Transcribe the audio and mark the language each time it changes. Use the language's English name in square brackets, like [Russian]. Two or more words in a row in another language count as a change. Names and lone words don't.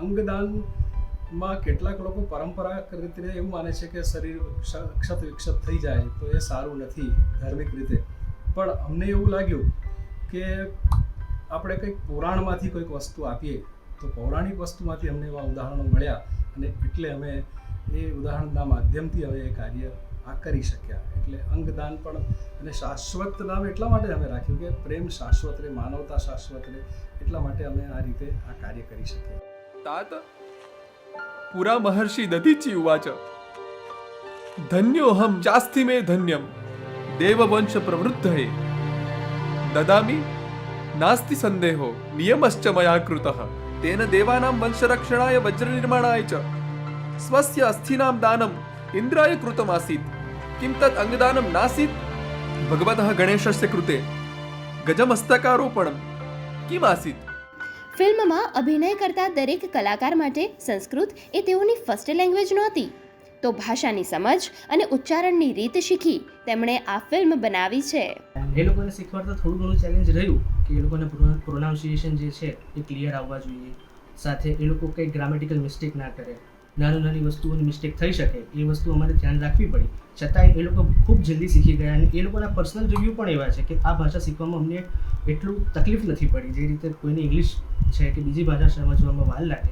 [Gujarati] અંગદાનમાં કેટલાક લોકો પરંપરાગત રીતે એવું માને છે કે શરીર ક્ષત વિક્ષત થઈ જાય તો એ સારું નથી ધાર્મિક રીતે, પણ અમને એવું લાગ્યું કે આપણે કંઈક પુરાણમાંથી કોઈક વસ્તુ આપીએ તો પૌરાણિક વસ્તુમાંથી અમને એવા ઉદાહરણો મળ્યા અને એટલે અમે એ ઉદાહરણના માધ્યમથી હવે એ કાર્ય આ કરી શક્યા। એટલે અંગદાન પણ અને શાશ્વત નામ એટલા માટે અમે રાખ્યું કે પ્રેમ શાશ્વત રહે, માનવતા શાશ્વત રહે, એટલા માટે અમે આ રીતે આ કાર્ય કરી શકીએ। [Sanskrit] तात पुरा महर्षि दधीचि उवाच धन्योऽहं चास्ति मे धन्यं देववंश प्रवृद्धये ददामि नास्ति संदेहो नियमश्च मया कृतः तेन देवानां वंशरक्षणाय वज्रनिर्माणाय च स्वस्य अस्थिनां दानम् इन्द्राय कृतमासीत् किं तत् अंगदानं नासीत् भगवतः गणेशस्य कृते गजमस्तकारोपणं किम् आसीत्। [Gujarati] ફિલ્મમાં અભિનય કરતા દરેક કલાકાર માટે સંસ્કૃત એ તેઓની [English] first language [Gujarati] નહોતી, તો ભાષાની સમજ અને ઉચ્ચારણની રીત શીખી તેમણે આ ફિલ્મ બનાવી છે। એ લોકોને શીખવાડતા થોડું ઘણું ચેલેન્જ રહ્યું કે એ લોકોને પ્રોનાઉન્સિએશન જે છે એ ક્લિયર આવવા જોઈએ, સાથે એ લોકો કંઈ [English] grammatical mistake [Gujarati] ના કરે, નાની વસ્તુઓની મિસ્ટેક થઈ શકે એ વસ્તુ અમારે ધ્યાન રાખવી પડી, છતાંય એ લોકો ખૂબ જલ્દી શીખી ગયા અને એ લોકોના [English] personal review [Gujarati] પણ એવા છે કે આ ભાષા શીખવામાં અમને એટલું તકલીફ નથી પડી જે રીતે કોઈને ઇંગ્લિશ છે કે બીજી ભાષા સમજવામાં વાર લાગે.